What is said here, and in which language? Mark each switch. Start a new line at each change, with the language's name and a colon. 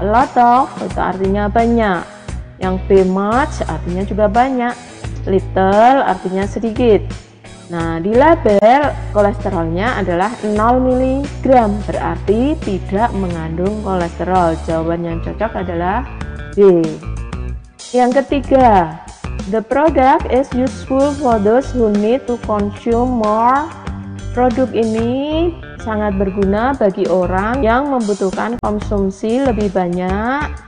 Indonesian: A lot of itu artinya banyak. Yang B, much artinya juga banyak. Little artinya sedikit. Nah, di label kolesterolnya adalah 0 mg, berarti tidak mengandung kolesterol. Jawaban yang cocok adalah D. Yang ketiga,
English: the product is useful for those who need to consume more
Indonesian: Produk ini sangat berguna bagi orang yang membutuhkan konsumsi lebih banyak.